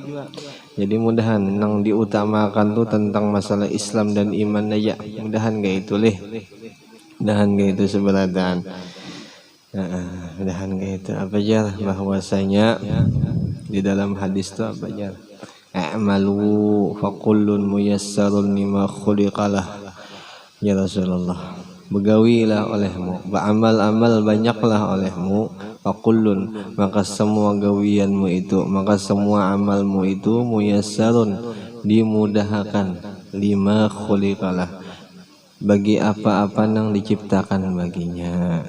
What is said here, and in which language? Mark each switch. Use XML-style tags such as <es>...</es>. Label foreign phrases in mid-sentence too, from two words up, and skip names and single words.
<bjn>Jadi mudahan yang diutamakan tuh tentang masalah Islam dan iman aja. Mudahan kayak itu leh. Mudahan kayak itu seberatan. Mudahan kayak itu apa aja bahwasanya di dalam hadis itu apa aja.</bjn> <ar>اعملوا فكل ميسر لما خلق له. يا رسول الله.</ar> <bjn>Begawilah olehmu, beramal-amal banyaklah olehmu, fakullun, maka semua gawianmu itu, maka semua amalmu itu muyassarun, dimudahkan,</bjn> <ar>لما خلق له,</ar> <bjn>bagi apa-apa yang diciptakan baginya.</bjn>